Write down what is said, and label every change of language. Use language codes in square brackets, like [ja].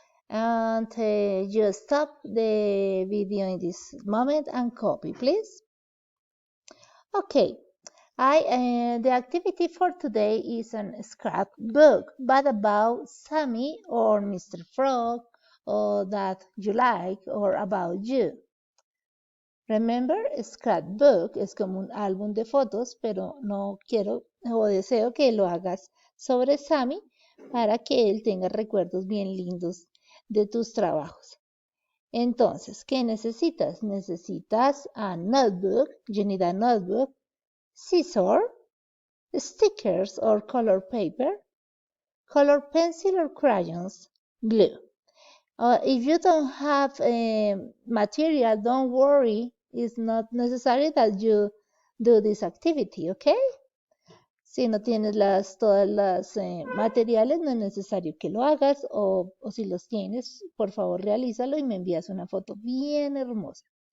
[en] And you stop the video in this moment and copy, please. Okay, the activity for today is a scrapbook, but about Sammy or Mr. Frog, or that you like, or about you. [es] Remember, scrapbook es como un álbum de fotos, pero no quiero o deseo que lo hagas sobre Sammy para que él tenga recuerdos bien lindos de tus trabajos. Entonces, ¿qué necesitas? [en] Necesitas a notebook, you need a notebook, scissors, stickers or color paper, color pencil or crayons, glue. If you don't have material, don't worry. It's not necessary that you do this activity, okay? [es] Si no tienes todas las materiales, no es necesario que lo hagas o si los tienes, por favor realízalo y me envías una foto bien hermosa.